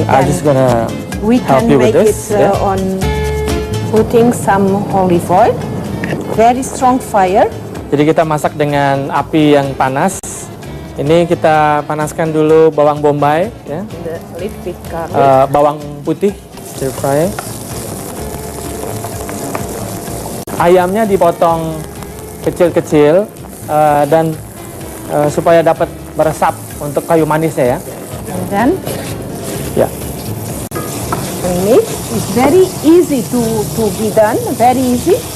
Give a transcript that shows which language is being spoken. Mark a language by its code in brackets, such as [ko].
[en] I'm just gonna help you with this. We can make it on putting some olive oil. Very strong fire. [id] Jadi kita masak dengan api yang panas. Ini kita panaskan dulu bawang bombay, ya. [en] The little bit garlic. [id] Bawang putih, [en] stir fry. [id] Ayamnya dipotong kecil-kecil dan supaya dapat meresap untuk kayu manisnya, ya. [en] And then [id] Ya. ini [en] is very easy to be done, very easy.